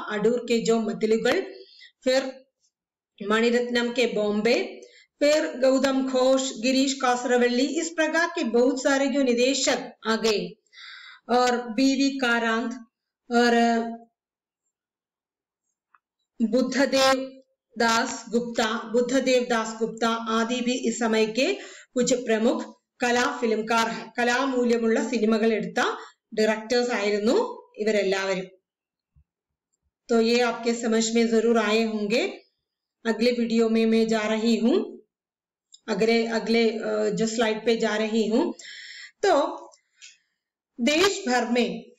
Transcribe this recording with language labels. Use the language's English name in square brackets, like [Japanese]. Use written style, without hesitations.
[Hindi] अडूर के जो मतिलुगल, फिर मणिरत्नम के बॉम्बे, फिर गौतम घोष, गिरीश कासरवल्ली, इस प्रकार के बहुत सारे जो निदेशक आ गए। और बीवी कारांत और बुद्धदेव दास गुप्ता आदि भी इस समय के कुछ प्रमुख कला फिल्मकार हैं। [Malayalam] कला मूल्यमुള്ള സിനിമകൾ എടുത്ത डायरेक्टर्स ആയിരുന്നു ഇവരെല്ലാവരും। [Hindi] तो ये आपके समझ में जरूर आए होंगे। अगले वीडियो में मैं जा रही हूँ, अगले जो स्लाइड पे जा रही हूँ। तो देश भर में